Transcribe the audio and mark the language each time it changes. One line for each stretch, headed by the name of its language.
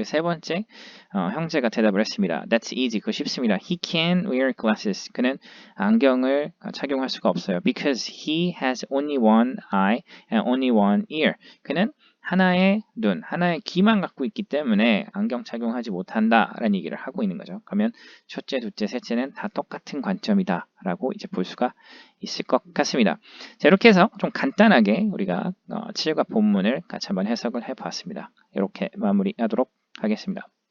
Korean: 그 세 번째 형제가 대답을 했습니다.
English: That's easy.
Korean: 그거 쉽습니다.
English: He can't wear glasses.
Korean: 그는 안경을 착용할 수가 없어요.
English: Because he has only one eye and only one ear.
Korean: 그는 하나의 눈, 하나의 귀만 갖고 있기 때문에 안경 착용하지 못한다라는 얘기를 하고 있는 거죠. 그러면 첫째, 둘째, 셋째는 다 똑같은 관점이다 라고 이제 볼 수가 있을 것 같습니다. 자, 이렇게 해서 좀 간단하게 우리가 7과 본문을 같이 한번 해석을 해봤습니다. 이렇게 마무리하도록 하겠습니다.